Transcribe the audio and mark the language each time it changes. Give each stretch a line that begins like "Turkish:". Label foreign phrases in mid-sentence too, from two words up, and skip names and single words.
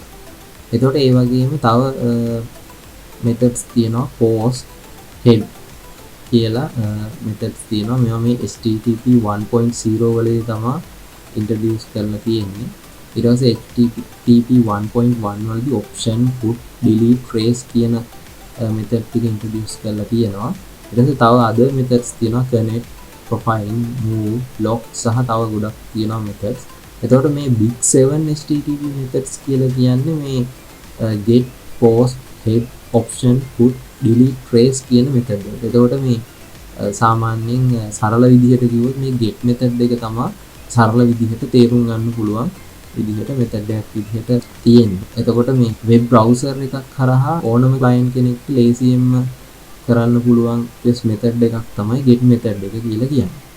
Sinhala: එතකොට ඒ වගේම තව methods තියෙනවා
English: post head
Sinhala: කියලා methods තියෙනවා. මේවා මේ HTTP 1.0 වලදී තමයි introduce කරලා තියෙන්නේ. ඊට පස්සේ HTTP 1.1 වලදී
English: option put delete trace
Sinhala: කියන method ටික introduce කරලා තියෙනවා. ඊට පස්සේ තව
English: other methods
Sinhala: තියෙනවා
English: connect profile move lock
Sinhala: සහ තව ගොඩක් තියෙනවා methods. එතකොට මේ
English: big 7 HTTP methods
Sinhala: කියලා කියන්නේ මේ
English: get post head option put delete trace
Sinhala: කියන method එක. එතකොට මේ සාමාන්‍යයෙන් සරල විදිහට කිව්වොත් මේ
English: get method
Sinhala: එක තමයි සරල විදිහට තේරුම් ගන්න පුළුවන් විදිහට method එකක් විදිහට තියෙන්නේ. එතකොට මේ
English: web browser
Sinhala: එකක් කරහා ඕනම client කෙනෙක්ට ලේසියෙන්ම කරන්න පුළුවන්
English: test method
Sinhala: එකක් තමයි
English: get method
Sinhala: එක කියලා කියන්නේ.